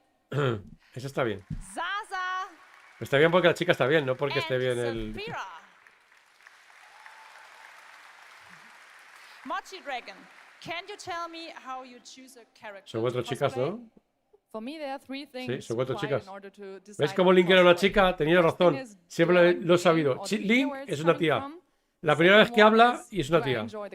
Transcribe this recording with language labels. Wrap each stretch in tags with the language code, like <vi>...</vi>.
<es>Eso está bien. Está bien porque la chica está bien, no porque esté bien el...</es> <en>Mochi Dragon, can you tell me how you choose a character?</en> <es>Son 4 chicas, ¿no?</es> <en>For me, there are 3 things.</en> <es>Sí, son 4 chicas. ¿Ves ¿Ves cómo Link era una chica? Tenía razón. Siempre lo he sabido. Link es una tía. La primera vez que habla y es una tía.</es>